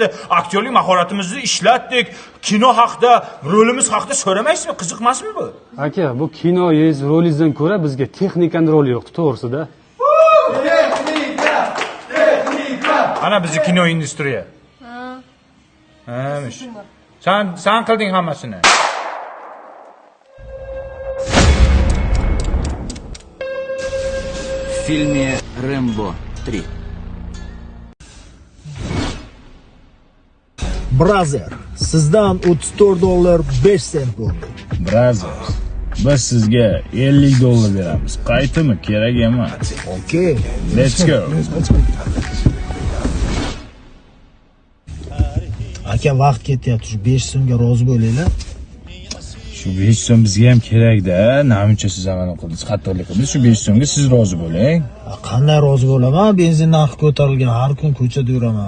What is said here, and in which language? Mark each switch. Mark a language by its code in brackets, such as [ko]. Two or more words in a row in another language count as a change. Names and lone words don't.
[uz] Aktyorlik mahoratimizni ishlatdik. Kino haqida, rolimiz haqida so'ramaysizmi? Qiziqmasmi bu? Aka, bu kinoyingiz, rolingizdan ko'ra bizga texnikaning roli yo'qdi, to'g'risida. Texnika. Ana bizni kino industriya. Hamish. Sen qilding hammasini. [ru] В фильме «Рэмбо 3». [uz] Brazer, sizdan $34.05 bo'ldi. Brazer, biz sizga $50 beramiz. Qaytimi? Kerak emas. Okay. [en] Let's go. [uz] Aka, vaqt ketyapti. Shu 5 so'mga rozi bo'linglar. Shu 5 so'm bizga ham kerak-da. Namuncha siz amana qildingiz, xatolik qildingiz. Shu 5 so'mga siz rozi bo'ling. Qanday rozi bo'laman? Benzin narxi ko'tarilgan, har kun ko'chada yuraman.